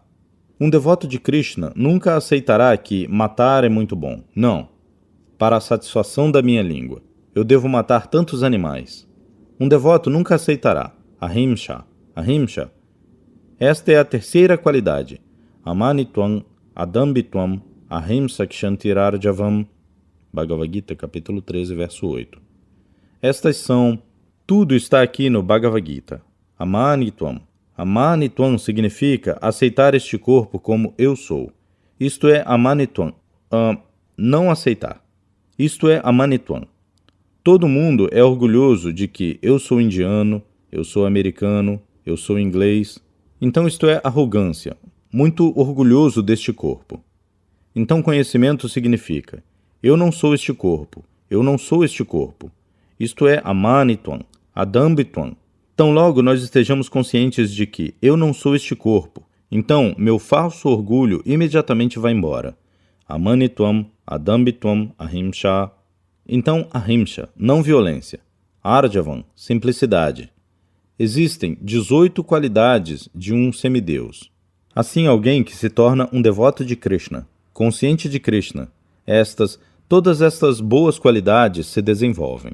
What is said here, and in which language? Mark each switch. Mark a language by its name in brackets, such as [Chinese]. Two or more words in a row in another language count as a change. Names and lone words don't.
[Portuguese] Um devoto de Krishna nunca aceitará que matar é muito bom. Não. Para a satisfação da minha língua, eu devo matar tantos animais. Um devoto nunca aceitará. Ahimsa. Ahimsa. Esta é a terceira qualidade. [Sanskrit] अमानित्वम्, अदम्भित्वम्, अहिंसा क्षान्तिरार्जवम्. [Portuguese] Bhagavad Gita, capítulo 13, verso 8. Estas são... Tudo está aqui no Bhagavad Gita. Amanitvam. Amanitvam significa aceitar este corpo como eu sou. Isto é amanitvam. Não aceitar. Isto é amanitvam. Todo mundo é orgulhoso de que eu sou indiano, eu sou americano, eu sou inglês. Então isto é arrogância. Muito orgulhoso deste corpo. Então conhecimento significa: eu não sou este corpo, eu não sou este corpo. Isto é [Sanskrit] अमानित्वम्, अदम्भित्वम्. [Portuguese] Tão logo nós estejamos conscientes de que eu não sou este corpo, então meu falso orgulho imediatamente vai embora. [Sanskrit] अमानित्वम्, अदम्भित्वम्, अहिंसा. [Portuguese] Então ahimsa, não violência. Arjavam, simplicidade. Existem 18 qualidades de um semideus. Assim, alguém que se torna um devoto de Krishna, consciente de Krishna, todas estas boas qualidades se desenvolvem.